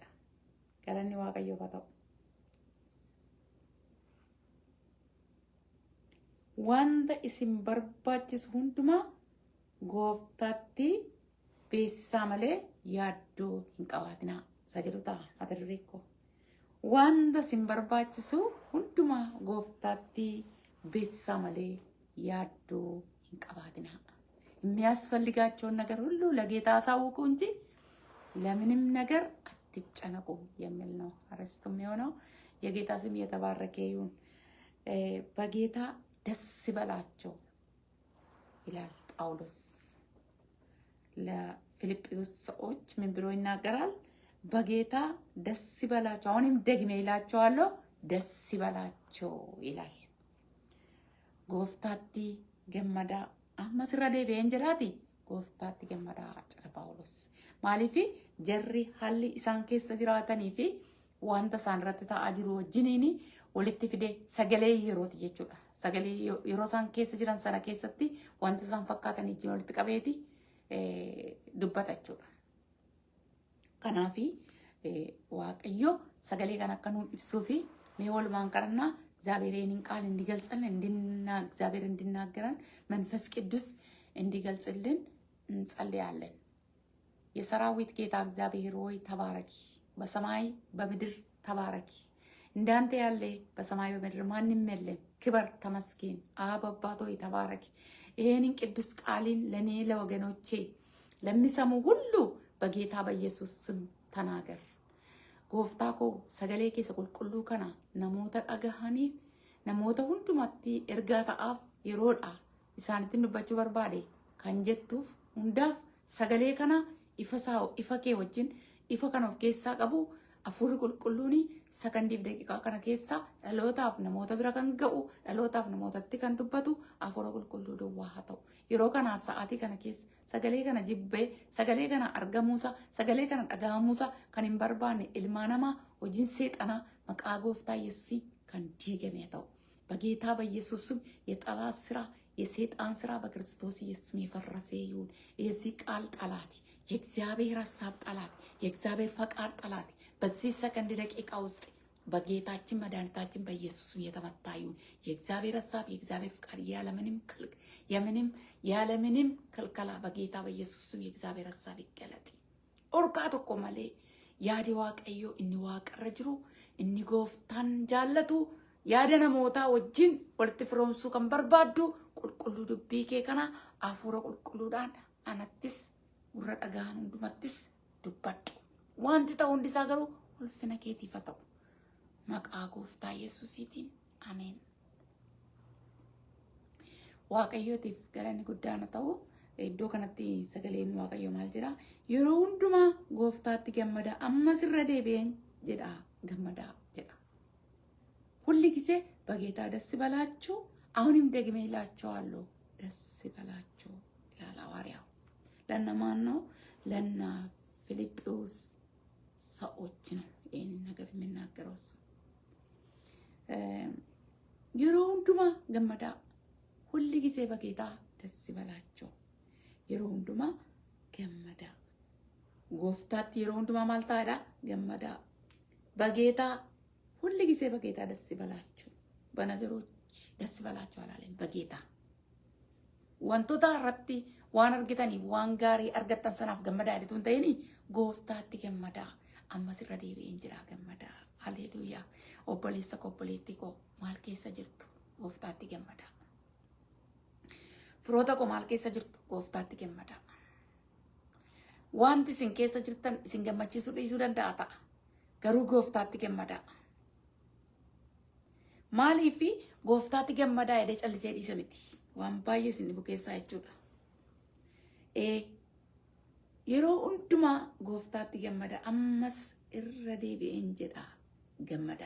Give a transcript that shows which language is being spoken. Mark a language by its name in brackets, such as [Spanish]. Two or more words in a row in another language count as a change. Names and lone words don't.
[Oromo] Galanni Waaqayyoof haa ta'u. Wanta isin barbaachisu hundumaa gooftaatti beeksisaa malee yaaddoo hin qabaatinaa. Sajiru ta'a mata duree koo. Wanta isin barbaachisu hundumaa gooftaatti beeksisaa malee yaaddoo hin qabaatinaa. [Amharic] የሚያስፈልጋቸውን ነገር ሁሉ ለጌታ አሳውቁ እንጂ ለምንም ነገር አትጨነቁ የሚል ነው አርዕስቱ የሚሆነው። የጌታ ስም የተባረከ ይሁን። በጌታ ደስ ይበላቸው ይላል ጳውሎስ ለፊልጵስዩስ ሰዎች ምን ብሎ ይናገራል? በጌታ ደስ ይበላቸው። አሁንም ደግሜ ይላቸዋለሁ፣ ደስ ይበላቸው ይላል። [Oromo] gooftaatti gammadaa ammas irra deebi'een jiraati. Gooftaatti gammadaa jedha Phaawulos. Maaliif jarri haalli isaan keessa jiraatanii fi wanta isaan irratti ta'aa jiru wajjiniin walitti fide sagalee yerooti jechuudha. Sagalee yeroo isaan keessa jiran sana keessatti wanta isaan fakkaatan wajjin walitti qabeeti dubbata jechuudha. Kanaaf Waaqayyo sagalee kan akka nuu ibsuu fi mee walumaan kadhannaa [Amharic] እግዚአብሔርን ቃል እንዲገልጽልን እግዚአብሔር እንዲናገረን መንፈስ ቅዱስ እንዲገልጽልን እንጸልያለን። የሰራዊት ጌታ እግዚአብሔር ሆይ ተባረኪ። በሰማይ በምድር ተባረኪ። እንዳንተ ያለ በሰማይ በምድር ማንም የለም። ክበር ተመስገን። አብ አባት ሆይ ተባረኪ። ይሄንን ቅዱስ ቃልን ለኔ ለወገኖቼ ለሚሰሙ ሁሉ በጌታ በኢየሱስ ስም ተናገር። [Oromo] Gooftaa koo sagalee keessa qulqulluu kana namoota dhagahaniif namoota hundumatti ergaa ta'aaf yeroodha isaanitti dubbachuu barbaade kan jettuuf hundaaf sagalee kana ifa kee wajjin ifa kana of keessaa qabu hafuurri qulqulluun sakandiif daqiiqaa kana keessa dhalootaaf namoota bira kan ga'u dhalootaaf namootatti kan dubbatu hafuura qulqulluu duwwaa haa ta'u. Yeroo kanaaf sa'aatii kana keessa sagalee kana jibbee sagalee kana argamuusa sagalee kana dhagahamuusa kan hin barbaanne ilmaa namaa hojiin seexanaa maqaa gooftaa Yesuusiin kan diigame ta'u. [Amharic] በጌታ በኢየሱስ ስም የጠላት ስራ የሰይጣን ስራ በክርስቶስ ኢየሱስ የፈረሰ ይሁን። የዚህ ቃል ጠላት የእግዚአብሔር ሐሳብ ጠላት የእግዚአብሔር ፈቃድ ጠላት በዚህ ሰከንድ ደቂቃ ውስጥ በጌታችን መድኃኒታችን በኢየሱስ የተመታ ይሁን። የእግዚአብሔር ሐሳብ የእግዚአብሔር ፈቃድ ያለምንም ክልከላ በጌታ በኢየሱስ የእግዚአብሔር ሐሳብ ይገለጥ። [Oromo] oorqaat ekko maal yaadi Waaqayyo inni Waaqa jiru inni gooftaan jaalatu yaada namoota wajjin walitti firoomsuu kan barbaaddu qulqulluu dubbii kee kana hafuura qulqulluudhaan anattis warra dhagahan hundumattis dubbadhu. Wanti ta'u hundi isaa garuu ulfina keetiif haa ta'u. Maqaa Gooftaa Yesuusiitiin ameen. Waaqayyootiif galanni guddaan haa ta'u. Iddoo kanatti sagaleen Waaqayyoo maal jedha? Yeroo hundumaa Gooftaatti gammada. Ammas irra deebi'een jedha gammadaa jedha. [Amharic] ሁል ጊዜ በጌታ ደስ ይበላችሁ። አሁንም ደግሜ እላችኋለሁ ደስ ይበላችሁ ይላል ሐዋርያው። ለነማን ነው? ለነ ፊልጵዎስ ሰዎች ነው ይህን ነገር የሚናገረው እሱ። [Oromo] yeroo hundumaa gammada. [Amharic] ሁል ጊዜ በጌታ ደስ ይበላችሁ። [Oromo] yeroo hundumaa gammada. ጎፍታት yeroo hundumaa maal tadiyaa gammada. [Amharic] በጌታ ሁል ጊዜ በጌታ ደስ ይበላችሁ። በነገሮች ደስ ይበላችሁ አላለም። በጌታ [Oromo] wantoota raatii waan argitaniif waan gaarii argitan sanaaf gammadaa aydatuun tayinii gooftaatti gammadaa ammas radibee injiraa gammadaa haleluuyaa obboleessa kopoleetiko maalkeessa jirtu gooftaatti gammadaa firoota koo maalkeessa jirtu gooftaatti gammadaa wanti sinkeessa jirtan singammachiisu diisuu danda'ata garuu gooftaatti gammadaa maaliifi gooftaatti gammadaa jedhee callisee dhiisa miti. Waan baay'ee isin dhibu keessaa jechuudha. Yeroo hundumaa gooftaatti gammada. Ammas irra deebi'een jedha gammadaa.